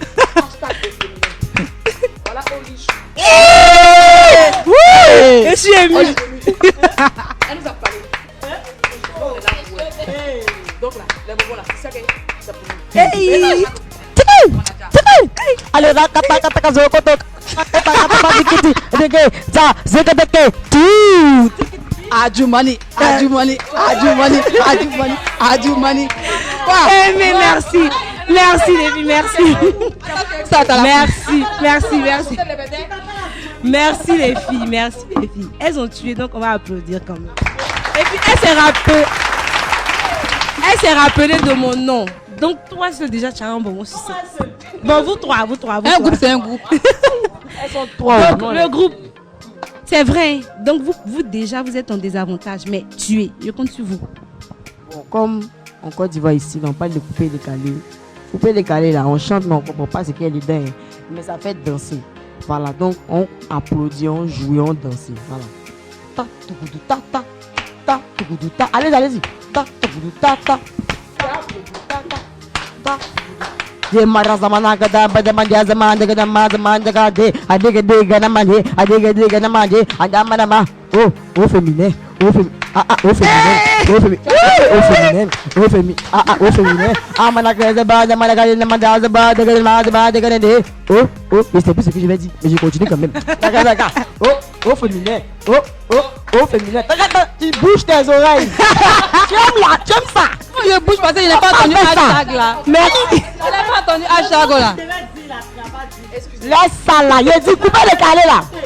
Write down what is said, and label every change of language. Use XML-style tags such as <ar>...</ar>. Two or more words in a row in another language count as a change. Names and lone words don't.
<fr>Voilà, on lit. Je suis émue. Elle nous a parlé. Donc là, les bonbons là, c'est ça que c'est pour nous. Hey. Allez, là, kata zoko tok. Kata zikiti. Deke, za, zeke deke. Tu. Adu money, adu money, adu money, adu money, adu money. Eh, mais merci. Merci les filles, merci. Merci. Merci les filles. Elles ont tué, donc on va applaudir quand même. Et puis elle s'est rappelée de mon nom. Donc toi seul déjà tu as un bon succès. Bon vous trois. Un groupe c'est un groupe. Elles sont trois. Donc le groupe. C'est vrai. Donc vous déjà vous êtes en désavantage, mais tuez. Je compte sur vous. Bon, comme en Côte d'Ivoire ici, on parle de couper décalé. Couper décalé là, on chante mais on ne comprend pas ce qu'il y a dedans. Mais ça fait danser. Voilà, donc on applaudit, on joue, on danse. Voilà. Ta, tougoudou, ta, ta, ta, tougoudou, ta. Allez-y. Ta, tougoudou, ta, ta. Ye marazamana gada badamanya zamanda gada mazamanda gade adiga diga namande adiga diga namande adamanama oh féminin au féminin amana gada badamana gada namanda zabada gada mazabada gada oh mais c'est plus ce que je vais dire mais je continue quand même daga oh féminin oh féminin tu bouges tes oreilles tu aimes ça Je bouge parce que je n'ai pas entendu hashtag là. Merci. Je n'ai pas entendu hashtag là. Laisse ça là. Il dit coupez le calé là.</fr>